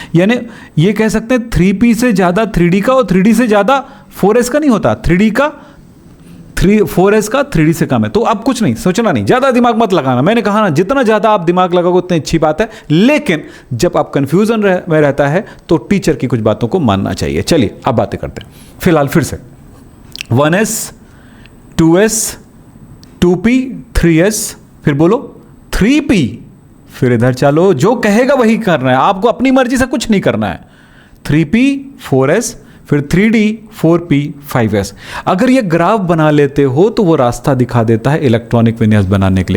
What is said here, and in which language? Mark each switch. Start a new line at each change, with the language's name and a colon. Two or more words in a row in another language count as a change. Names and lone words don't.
Hindi: यानी ये कह सकते हैं 3p से ज़्यादा 3d का और 3d से ज़्यादा 4s का नहीं होता। 3d का 4s का 3d से कम है। तो अब कुछ नहीं सोचना, नहीं ज़्यादा दिमाग मत लगाना। मैंने कहा ना, जितना ज़्यादा आप दिमाग लगाओगे उतनी अच्छी बात है। लेकिन जब आप कंफ्यूजन में रहता है तो टीचर की कुछ बातों को मानना चाहिए। चलिए अब बातें करते हैं। फिलहाल फिर से 1s 2s 2p 3s, फिर बोलो 3p, फिर इधर चलो, जो कहेगा वही करना है, आपको अपनी मर्जी से कुछ नहीं करना है। 3p 4s, फिर 3d 4p 5s। अगर ये ग्राफ बना लेते हो तो वो रास्ता दिखा देता है इलेक्ट्रॉनिक विन्यास बनाने के लिए।